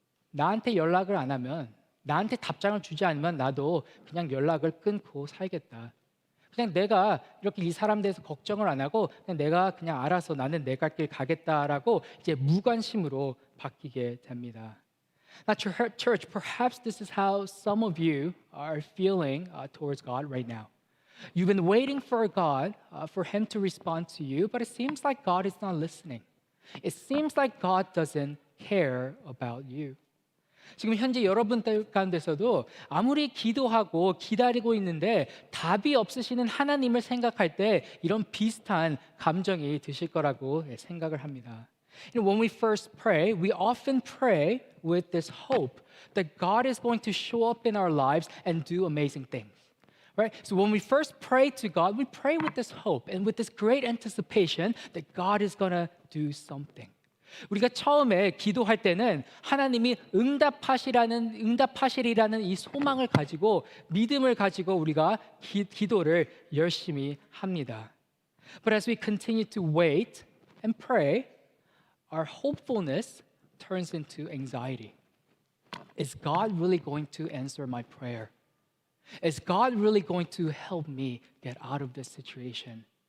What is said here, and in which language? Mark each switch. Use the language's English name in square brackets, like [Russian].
[Korean] 나한테 연락을 안 하면, 나한테 답장을 주지 않으면 나도 그냥 연락을 끊고 살겠다. 그냥 내가 이렇게 이 사람 대해서 걱정을 안 하고 그냥 내가 그냥 알아서 나는 내 갈 길 가겠다라고 이제 무관심으로 바뀌게 됩니다. [English] Now, church, perhaps this is how some of you are feeling towards God right now. You've been waiting for God, for Him to respond to you, but it seems like God is not listening. It seems like God doesn't care about you. [Korean] 지금 현재 여러분들 가운데서도 아무리 기도하고 기다리고 있는데 답이 없으시는 하나님을 생각할 때 이런 비슷한 감정이 드실 거라고 생각을 합니다. [English] When we first pray, we often pray with this hope that God is going to show up in our lives and do amazing things. Right? So when we first pray to God, we pray with this hope and with this great anticipation that God is going to do something. [Korean] 우리가 처음에 기도할 때는 하나님이 응답하시리라는 이 소망을 가지고 믿음을 가지고 우리가 기도를 열심히 합니다. [English] But as we continue to wait and pray, our hopefulness turns into anxiety. Is God really going to answer my prayer? Is God really going to help me get out of this situation?